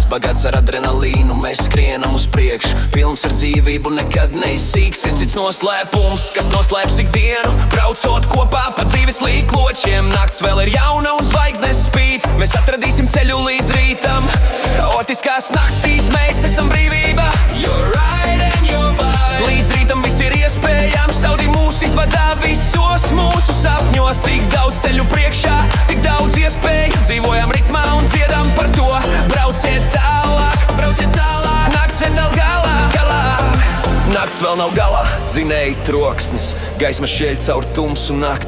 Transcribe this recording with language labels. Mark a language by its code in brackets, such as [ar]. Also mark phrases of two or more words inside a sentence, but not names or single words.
[lv] Bagāts ar adrenalīnu, mēs skrienam uz priekšu, pilns ar dzīvību, nekad neizsīks. Ir cits noslēpums, kas noslēps ikdienu, braucot kopā pa dzīves līkločiem. Nakts vēl ir jauna un zvaigznes spīd, mēs atradīsim ceļu līdz rītam. Haotiskās naktīs mēs esam brīvība, [en] you're right and you're right. [lv] Līdz rītam viss ir iespējams, Audi mūs izvadā visos mūsu sapņos. Tik daudz ceļu priekšā, tik daudz iespēju, dzīvojam ritmā un dziedam par to. Brauciet tālāk, nakts vēl nav galā. Nakts vēl nav galā, dzinēji troksnis, gaisma šķēļ caur tumsu nakti.